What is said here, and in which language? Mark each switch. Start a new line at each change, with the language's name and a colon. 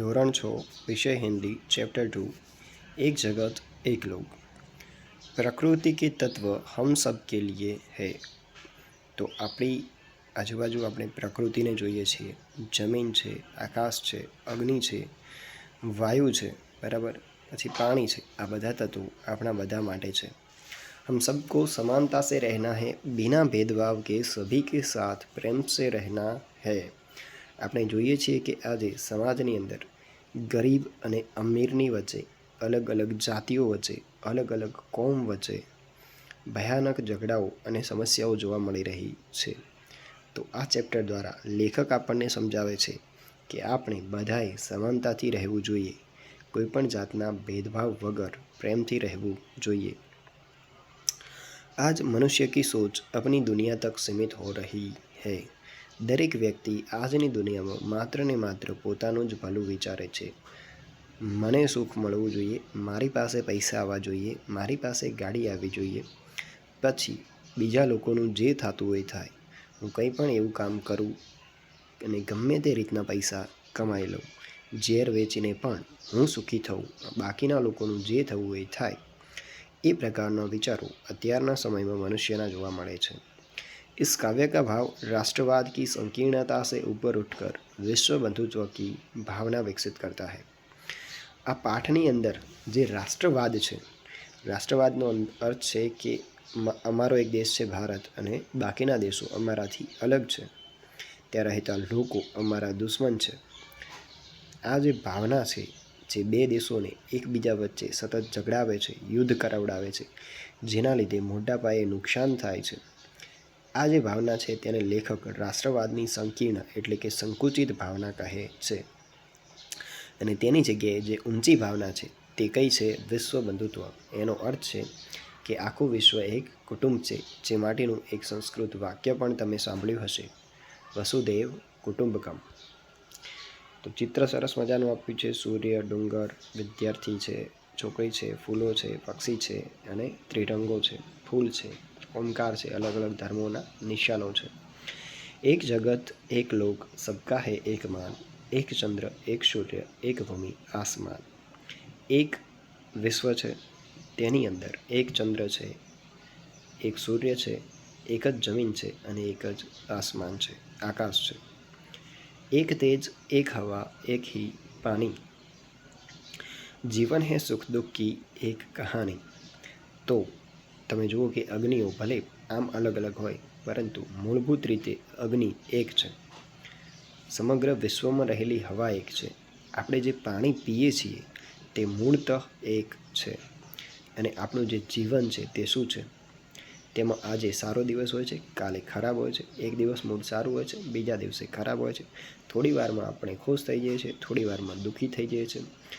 Hindi: धोरण 6 विषय हिंदी चैप्टर 2 एक जगत एक लोग। प्रकृति के तत्व हम सब के लिए है।
Gujarati: તો આપણી આજુબાજુ આપણે પ્રકૃતિને જોઈએ છીએ। જમીન છે, આકાશ છે, અગ્નિ છે, વાયુ છે, બરાબર, પછી પાણી છે। આ બધા તત્વો આપણા બધા માટે છે।
Hindi: हम सबको समानता से रहना है, बिना भेदभाव के सभी के साथ प्रेम से रहना है।
Gujarati: આપણે જોઈએ છીએ કે આજે સમાજની અંદર ગરીબ અને અમીરની વચ્ચે, અલગ અલગ જાતિઓ વચ્ચે, અલગ અલગ કોમ વચ્ચે ભયાનક ઝઘડાઓ અને સમસ્યાઓ જોવા મળી રહી છે। તો આ ચેપ્ટર દ્વારા લેખક આપણને સમજાવે છે કે આપણે બધાએ સમાનતાથી રહેવું જોઈએ, કોઈપણ જાતના ભેદભાવ વગર પ્રેમથી રહેવું જોઈએ।
Hindi: आज मनुष्य की सोच अपनी दुनिया तक सीमित हो रही है।
Gujarati: દરેક વ્યક્તિ આજની દુનિયામાં માત્ર ને માત્ર પોતાનું જ ભલું વિચારે છે। મને સુખ મળવું જોઈએ, મારી પાસે પૈસા આવવા જોઈએ, મારી પાસે ગાડી આવવી જોઈએ, પછી બીજા લોકોનું જે થતું હોય થાય। હું કંઈ પણ એવું કામ કરું અને ગમે તે રીતના પૈસા કમાઈ લઉં, ઝેર વેચીને પણ હું સુખી થઉં, બાકીના લોકોનું જે થવું હોય થાય। એ પ્રકારના વિચારો અત્યારના સમયમાં મનુષ્યના જોવા મળે છે।
Hindi: इस काव्य का भाव राष्ट्रवाद की संकीर्णता से ऊपर उठकर विश्व बंधुत्व की भावना विकसित करता है।
Gujarati: આ પાઠની અંદર જે રાષ્ટ્રવાદ છે, રાષ્ટ્રવાદનો અર્થ છે કે અમારો એક દેશ છે ભારત અને બાકીના દેશો અમારાથી અલગ છે, ત્યાં રહેતા લોકો અમારા દુશ્મન છે। આ જે ભાવના છે, જે બે દેશોને એકબીજા વચ્ચે સતત ઝઘડાવે છે, યુદ્ધ કરાવડાવે છે, જેના લીધે મોટા પાયે નુકસાન થાય છે, આ જે ભાવના છે તેને લેખક રાષ્ટ્રવાદની સંકીર્ણ એટલે કે સંકુચિત ભાવના કહે છે। અને તેની જગ્યાએ જે ઊંચી ભાવના છે તે કઈ છે? વિશ્વ બંધુત્વ। એનો અર્થ છે કે આખું વિશ્વ એક કુટુંબ છે, જે માટેનું એક સંસ્કૃત વાક્ય પણ તમે સાંભળ્યું હશે, વસુદેવ કુટુંબકમ। તો ચિત્ર સરસ મજાનું આપ્યું છે। સૂર્ય, ડુંગર, વિદ્યાર્થી છે, છોકરી છે, ફૂલો છે, પક્ષી છે અને ત્રિરંગો છે, ફૂલ છે, ओंकार છે,
Hindi: अलग अलग धर्मों निशानो
Gujarati: છે।
Hindi: एक जगत एक लोक सबका है एक मान, एक चंद्र एक सूर्य एक भूमि आसमान। एक विश्व
Gujarati: છે, તેની અંદર એક ચંદ્ર છે, એક સૂર્ય છે, એક જ જમીન છે અને એક જ આસમાન છે, આકાશ છે।
Hindi: एक तेज एक हवा एक ही पानी, जीवन है सुख दुख की एक कहानी।
Gujarati: तो તમે જુઓ કે અગ્નિઓ ભલે આમ અલગ અલગ હોય, પરંતુ મૂળભૂત રીતે અગ્નિ એક છે। સમગ્ર વિશ્વમાં રહેલી હવા એક છે। આપણે જે પાણી પીએ છીએ તે મૂળતઃ એક છે। અને આપણું જે જીવન છે તે શું છે? તેમાં આજે સારો દિવસ હોય છે, કાલે ખરાબ હોય છે, એક દિવસ મૂડ સારું હોય છે, બીજા દિવસે ખરાબ હોય છે, થોડી વારમાં આપણે ખુશ થઈ જઈએ છીએ, થોડી વારમાં દુઃખી થઈ જઈએ છીએ।